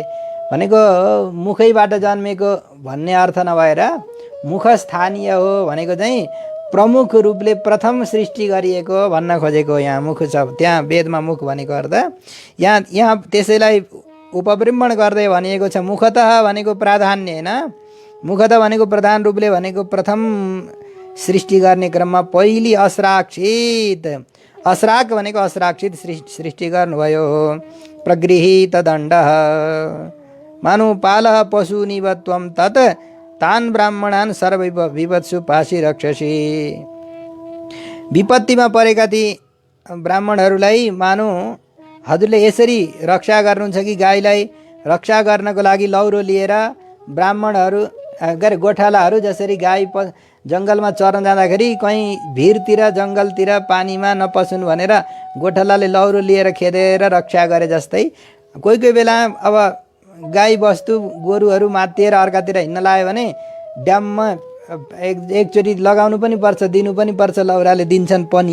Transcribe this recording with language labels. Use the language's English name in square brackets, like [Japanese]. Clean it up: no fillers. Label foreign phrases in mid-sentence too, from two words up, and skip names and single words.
[Nepali] भनेको मुखैबाट जन्मेको भन्ने अर्थ नभएर मुखस्थानीय हो भनेको चाहिँ प्रमुख रूपले प्रथम सृष्टि गरिएको भन्न खोजेको यहाँ मुख शब्द, त्यहाँ वेदमा मुख भनेको अर्थ यहाँ त्यसैलाई उपब्रह्मण गर्दै भनिएको छ। मुखतः भनेको प्राधान्य होइन, मुखतः भनेको प्रधान रूपले भनेको प्रथम सृष्टि गर्ने क्रममा पहिली अस्राक्षित, अस्राक भनेको अस्राक्षित सृष्टि गर्नुभयो। [Sanskrit] प्रगृहीत दण्डः मानु पालः पशुनिव त्वं तत् तान् ब्राह्मणान् सर्व विपत्सु पाशी रक्षसि। [Nepali] विपत्तिमा परेका ती ब्राह्मणहरूलाई मानु हजुरले यसरी रक्षा गर्नुहुन्छ कि गाईलाई रक्षा गर्नको लागि लौरो लिएर ब्राह्मणहरू गोठालाहरू जसरी गाई जङ्गलमा चर्न जाँदाखेरि कहीँ भिरतिर जङ्गलतिर पानीमा नपसुन् भनेर गोठालाले लौरो लिएर खेदेर रक्षा गरे जस्तै कोही कोही बेला अब गाई बस्तु गोरुहरू मातिएर अर्कातिर हिँड्न लाग्यो भने ड्याममा एकचोटि लगाउनु पनि पर्छ, दिनु पनि पर्छ, लौराले दिन्छन् पनि।